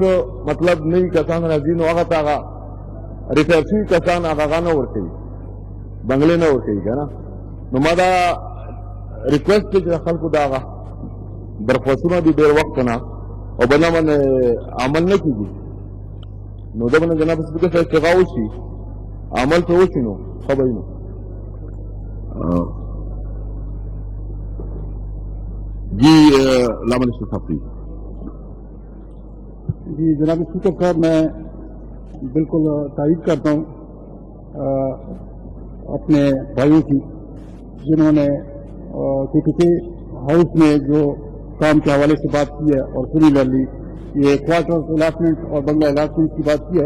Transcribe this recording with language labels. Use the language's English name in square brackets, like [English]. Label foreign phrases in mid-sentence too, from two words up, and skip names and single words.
[Pashto] مطلب نوي کسان راځي نو هغه ته هغه ریټایر شوي کسان هغه نه ورکوي بنګلې نه ورکوي که نه نو ما دا ریکویسټ دی چې د خلکو دا هغه درخواستونه دي ډېر وخت نه او بل باندې عمل نه کېږي نو دا باندې جناب سپیکر صاحب اشتغا وشي عمل ته وشي نو ښه به وي نو جی لامن صاحب [Urdu] جی جناب اسپیکر صاحب میں بالکل تائید کرتا ہوں اپنے بھائیوں کی جنہوں نے کسی ہاؤس میں جو کام کے حوالے سے بات کی ہے اور سملرلی یہ [English] quarter allotment [Urdu] اور [English] bungalow allotment [Urdu] کی بات کی ہے.